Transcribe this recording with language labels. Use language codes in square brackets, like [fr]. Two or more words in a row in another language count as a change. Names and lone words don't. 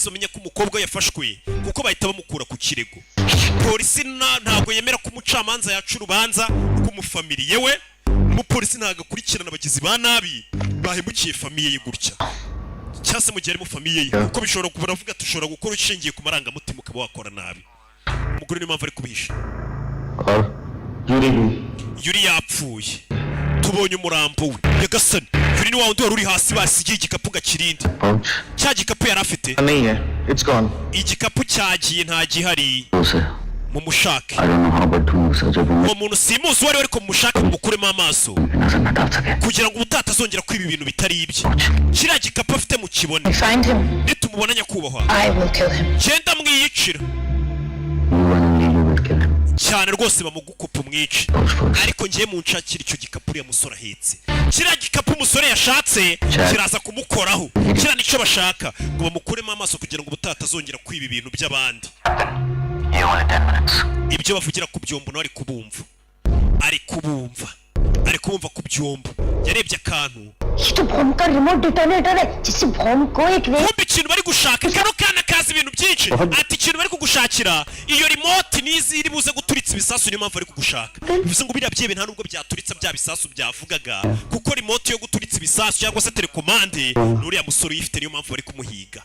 [rw] bamenye ko umukobwa yafashwe kuko bahita bamukura ku kirego polisi ntabwo yemera ko umucamanza yaca urubanza rw'umufamiliye we umupolisi ntabwo akurikirana abagizi ba nabi bahemukiye famiye ye gutya cyangwa se mu gihe ari mu famiye ye kuko bishobora kuba baravuga ati ushobora gukora ushingiye ku marangamutima ukaba wakora nabi umugore niyo mpamvu ari kubihisha yuri yapfuye tubonye umurambo we nyagasani Kuri ni wa wundi wari uri hasi basigiye igikapu gakirindi. [en] Pouch? [rw] Cya gikapu yari afite. [hi] नहीं है, [en] it's gone. [rw] Igikapu cyagiye nta gihari. [hi] उसे [rw] Mu mushake. [en] I don't know how but [hi] ढूंढ सके वो [rw] Uwo muntu simuzi wari ariko mushake mukuremo amaso. [hi] नजर न डाल सके. [rw] Kugira ngo ubutata azongera kwiba ibintu bitari ibye. Kiriya gikapu afite mu kibone. [en] Find him. [rw] Nitumubona nyakubahwa. [en] I will kill him. [rw] Genda mwiyicira. [en] You and only you will kill him. [rw] Cyane rwose bamugukupa umwice. [en] Pouch first. [rw] Ariko ngiye mu nshakira icyo gikapu uriya musore ahetse. Kiriya gikapu umusore yashatse kiraza kumukoraho. Kiriya nicyo bashaka ngo bamukuremo amaso kugira ngo ubutata azongera kwiba ibintu by'abandi. [en] You only 10 minutes. [rw] Ibyo bavugira ku byombo no ari kubumva. Ari kubumva ku byombo. Yarebye akantu. [hi] ये तो बॉम्ब का [en] remote detonator [hi] है जिससे बॉम्ब को एक [rw] Kumbe ikintu bari gushaka kano kana kazi ibintu byinshi. Ati ikintu bari kugushakira iyo remote nizi iri buze guturitsa ibisasu niyo mpamvu ari kugushaka. Bivuze ngo biriya byebe nta nubwo byaturitsa bya bisasu byavugaga kuko remote yo guturitsa ibisasu cyangwa se telekomande n'uriya musore uyifite niyo mpamvu bari kumuhiga.